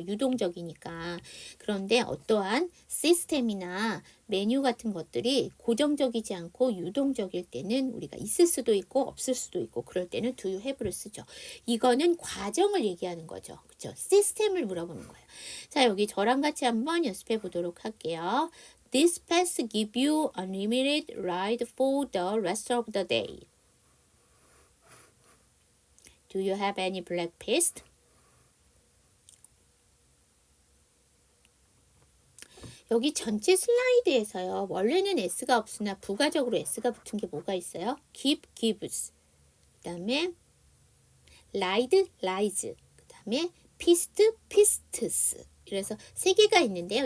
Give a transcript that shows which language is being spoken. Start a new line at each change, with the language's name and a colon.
Korean: 유동적이니까. 그런데 어떠한 시스템이나 메뉴 같은 것들이 고정적이지 않고 유동적일 때는 우리가 있을 수도 있고 없을 수도 있고 그럴 때는 do you have를 쓰죠. 이거는 과정을 얘기하는 거죠. 그렇죠? 시스템을 물어보는 거예요. 자, 여기 저랑 같이 한번 연습해 보도록 할게요.
English: This pass give you unlimited ride for the rest of the day. Do you have any black pass?
Korean: 여기 전체 슬라이드에서요. 원래는 S가 없으나 부가적으로 S가 붙은 게 뭐가 있어요?
English: give, gives.
Korean: 그 다음에
English: ride, rides.
Korean: 그 다음에 pist, pists. 그래서 세 개가 있는데요.